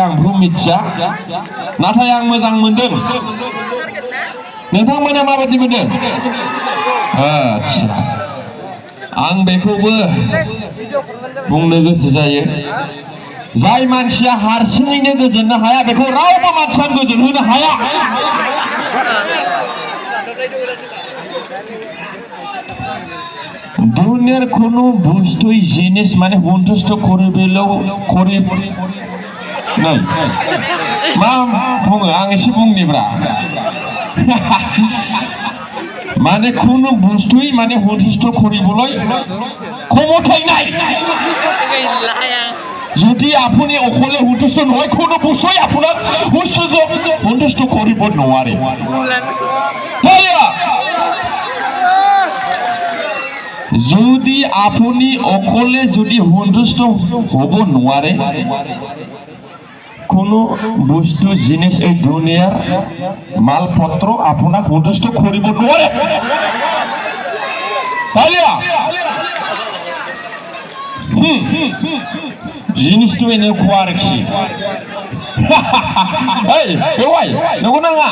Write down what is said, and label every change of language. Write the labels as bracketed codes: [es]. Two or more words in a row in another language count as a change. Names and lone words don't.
[brx] आं बेखौ मिथिया नाथाय आं मोजां मोनदों नोंथांमोना माबायदि मोनदों आच्छा आं बेखौबो बुंनो गोसो जायो जाय मानसिया हारसिङैनो गोजोननो हाया बेखौ रावबो मानसियानो गोजोन होनो हाया [as] दुनियार কোনো বস্তুই জিনিস মানে সন্তুষ্ট করিবেলেও নাই [brx] मा बुङो आं एसे बुंनिब्रा [as] माने কোনো বস্তুই মানে সন্তুষ্ট কৰিবলৈ ক্ষমতাই নাই যদি আপুনি অকলে সন্তুষ্ট নহয় কোনো বস্তুই আপোনাক সন্তুষ্ট কৰিব নোৱাৰে যদি আপুনি অকলে যদি সন্তুষ্ট হ'ব নোৱাৰে কোনো বস্তু জিনিস এই দুনিয়াৰ মালপত্ৰ আপোনাক সন্তুষ্ট কৰিব নোৱাৰে তালিয়া জিনিসটো এনেকুৱা আৰকি এই [brx] बेवाइ नगो नांगा